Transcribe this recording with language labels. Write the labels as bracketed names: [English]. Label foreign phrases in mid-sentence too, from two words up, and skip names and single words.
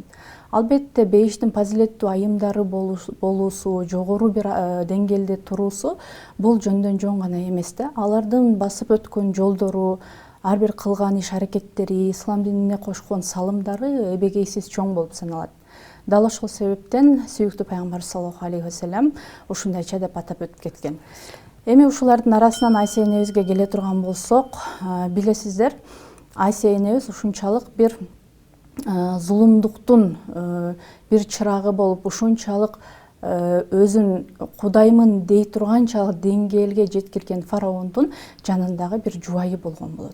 [Kyrgyz] Албетте бейиштин фазилеттүү айымдары болуусу, жогору бир деңгээлде туруусу бул жөндөн жөн гана эмес да. Алардын басып өткөн жолдору, ар бир кылган иш аракеттери, ислам динине кошкон салымдары эбегейсиз чоң болуп саналат. Дал ошол себептен сүйүктүү пайгамбар [Arabic] صلى الله عليه وسلم [Kyrgyz] ушундайча деп атап өтүп кеткен. Эми ушулардын арасынан Айся энебизге келе турган болсок, билесиздер, Айся энебиз ушунчалык бир зулумдуктун бир чырагы болуп, ушунчалык өзүн кудаймын дей турганчалык деңгээлге жеткирген фараондун жанындагы бир жубайы болгон болот.